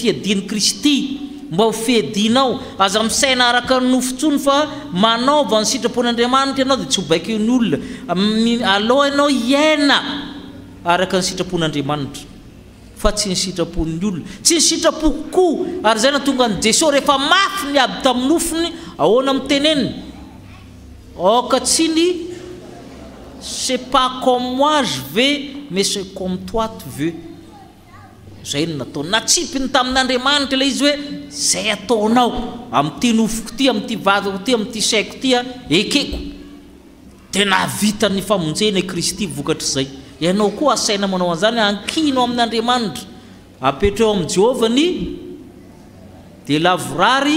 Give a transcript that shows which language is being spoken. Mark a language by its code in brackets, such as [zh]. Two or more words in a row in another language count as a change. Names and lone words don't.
[mg] fiadian'i Kristy mba ho fiadinao aza misaina araka ny nofontsony fa manaova ny sitrapon'Andriamanitra ianao dia tsy ho baiko ny olona aloha ianao iaina araka ny sitrapon'Andriamanitra fa tsy ny sitrapon'ny olona tsy ny sitrapoko koa ary zay na tonga ny Jesosy rehefa mafy ny aby tamin'ny nofony ahoana miteneniny okatsiny [fr] c'est pas comme moi je veux mais c'est comme toi tu veux [mg] zay no natao natsipiny tamin'Andriamanitra ilay izy hoe zay ataonao amin'ity nofoko ty amin'ity vadiko ty amin'ity saiko ty ekeko dia navita ny famonjena Kristy vokatra zay ianao koa asaina manao an'izany ankinao amin'Andriamanitra apetrao amin'ny Jehovah ny dia lavorary